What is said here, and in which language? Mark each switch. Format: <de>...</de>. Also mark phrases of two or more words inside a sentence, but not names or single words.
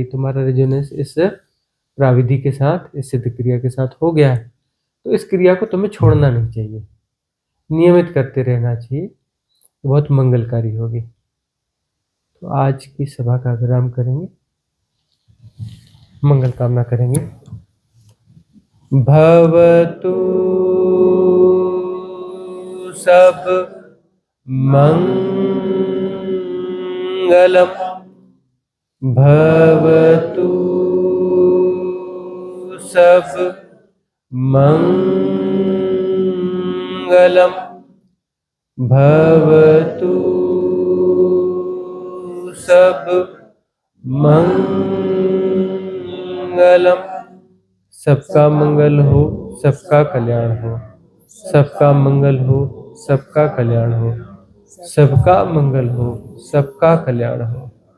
<hi>तुम्हारा रेजोनेंस इस प्राविधि के साथ, इस सिद्ध क्रिया के साथ हो गया है, तो इस क्रिया को तुम्हें छोड़ना नहीं चाहिए, नियमित करते रहना चाहिए, बहुत मंगलकारी होगी। तो आज की सभा का विराम करेंगे, मंगल कामना करेंगे।</hi> <pi>भवतु सब मंगलम, भवतु सब मंगलम, भवतु सब मंगलम।</pi> <hi>सबका मंगल हो, सबका कल्याण हो, सबका मंगल हो, सबका कल्याण हो, सबका मंगल हो, सबका कल्याण हो।</hi>